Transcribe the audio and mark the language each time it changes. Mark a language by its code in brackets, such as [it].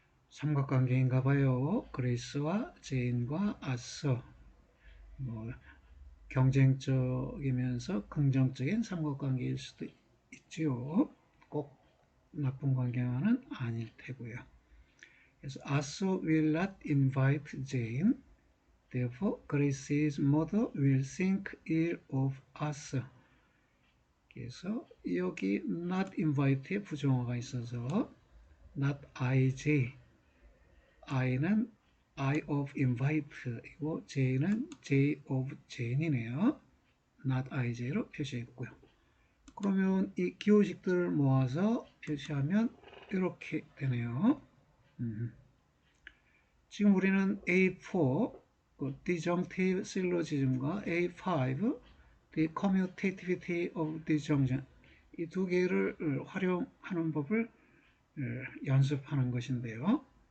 [ko] 삼각관계인가 봐요. 그레이스와 제인과 아서. 경쟁적이면서 긍정적인 삼각관계일 수도 있지요. 꼭 나쁜 관계만은 아닐 테고요. [en] 그래서 Arthur will not invite Jane. Therefore, Grace's mother will think ill of Arthur. [ko] 그래서 여기 not invite에 부정어가 있어서 not IJ. I는 I of invite이고 J는 J of Jane이네요. not IJ로 표시했고요. 그러면 이 기호식들을 모아서 표시하면 이렇게 되네요. 지금 우리는 A4 disjunctive syllogism과 A5 the commutativity of disjunction 이 두 개를 활용하는 법을 연습하는 것인데요.